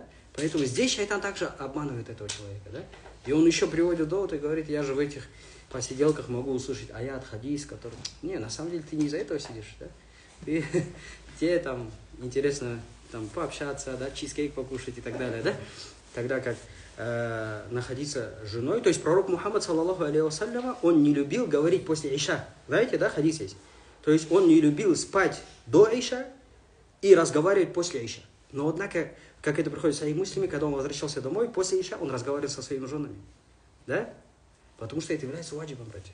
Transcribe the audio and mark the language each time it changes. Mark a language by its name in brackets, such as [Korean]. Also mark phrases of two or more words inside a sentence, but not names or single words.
[Russian] Поэтому здесь шайтан также обманывает этого человека, да? И он еще приводит довод и говорит: я же в этих посиделках могу услышать аят, хадис, который... Не, на самом деле ты не из-за этого сидишь, да? Тебе там интересно там пообщаться, да, чизкейк покушать и так далее, да? Тогда как находиться с женой, то есть пророк Мухаммад, [Arabic] صلى الله عليه وسلم, [Russian] он не любил говорить после иша. Знаете, да, хадис есть? То есть он не любил спать до иша и разговаривать после иша. Но однако, как это приходит в Сахих Муслиме, когда он возвращался домой, после иша он разговаривал со своими женами. Да? Потому что это является ваджибом, братья.